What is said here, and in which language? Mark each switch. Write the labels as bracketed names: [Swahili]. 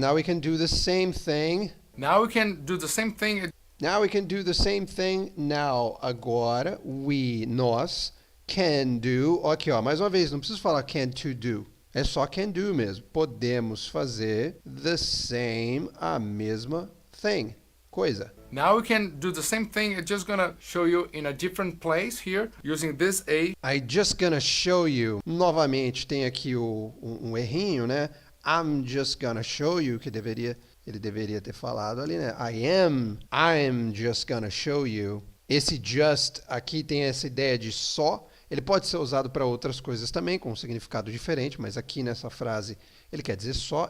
[English] Now we can do the same thing. Now we can do the same thing. Now we can do the same thing. Now, [Portuguese] agora, nós, [English] can do. [Portuguese] Aqui, ó. Mais uma vez, não preciso falar [English] can to do. [Portuguese] É só [English] can do [Portuguese] mesmo. Podemos fazer [English] the same, [Portuguese] a mesma [English] thing. [Portuguese] Coisa. [English] Now we can do the same thing. I'm just gonna show you in a different place here using this A. I just gonna show you. [Portuguese] Novamente, tem aqui um errinho, né? [English] I'm just gonna show you, [Portuguese] que ele deveria ter falado ali, né? [English] I'm just gonna show you. [Portuguese] Esse just aqui tem essa ideia de só. Ele pode ser usado para outras coisas também, com um significado diferente, mas aqui nessa frase ele quer dizer só.